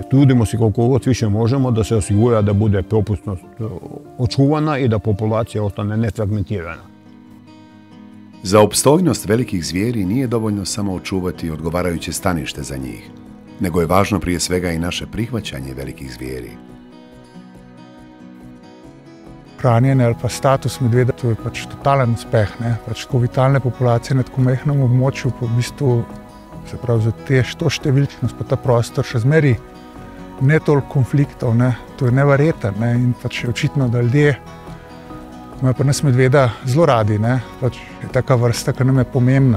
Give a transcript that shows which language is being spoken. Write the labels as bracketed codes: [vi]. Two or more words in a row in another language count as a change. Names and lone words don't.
[hr] Trudimo se koliko god više možemo da se osigura da bude propusnost očuvana i da populacija ostane nefragmentirana. Za opstojnost velikih zvijeri nije dovoljno samo očuvati odgovarajuće stanište za njih, nego je važno prije svega i naše prihvaćanje velikih zvijeri. [sl] Hranjenje ali pa status medveda, to je pač totalen uspeh. Tako vitalne populacije na tako majhnem območju, pa v bistvu se pravi za to številčnost, pa ta prostor še zmeri ne toliko konfliktov, to je neverjeten, in pač je očitno, da ljudje imajo pri nas medveda zelo radi, pač je taka vrsta, ki nam je pomembna.